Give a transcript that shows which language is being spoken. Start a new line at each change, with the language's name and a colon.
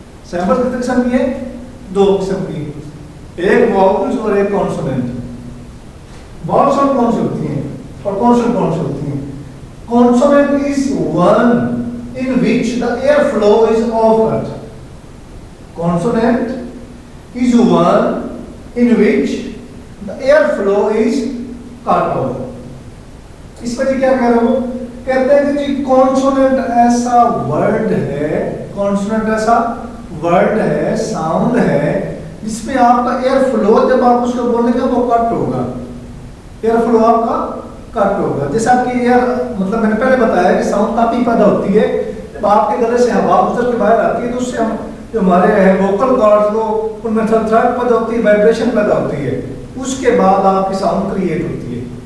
Urdu: Samples کتنے قسم کی ہیں؟ 2 قسم کی, ایک واؤلز اور ایک کانسوننٹ. واؤلز کون سی ہوتی ہیں اور کانسوننٹ کون سی ہوتی ہیں؟
English: Consonant is one in which the air flow is off-cut. Consonant is one in which the air flow is cut off.
Urdu: اس پر کیا کہہ رہا ہوں, کہتے ہیں کہ جی کانسوننٹ ایسا ورڈ ہے, کانسوننٹ ایسا ورڈ ہے, ساؤنڈ ہے جس میں آپ کا ایئر فلو جب آپ اس کو بولیں گے وہ کٹ ہوگا. ایئر فلو آپ کا کٹ ہوگا. جیسے آپ کی ایئر مطلب میں نے پہلے بتایا کہ ساؤنڈ کافی پیدا ہوتی ہے جب آپ کے گلے سے ہوا گزر کے باہر آتی ہے تو اس سے ہم جو ہمارے ہیں ووکل کارڈز وہ ان میں تھرٹ پیدا ہوتی ہے, وائبریشن پیدا ہوتی ہے, اس کے بعد آپ کی ساؤنڈ کریٹ ہوتی ہے.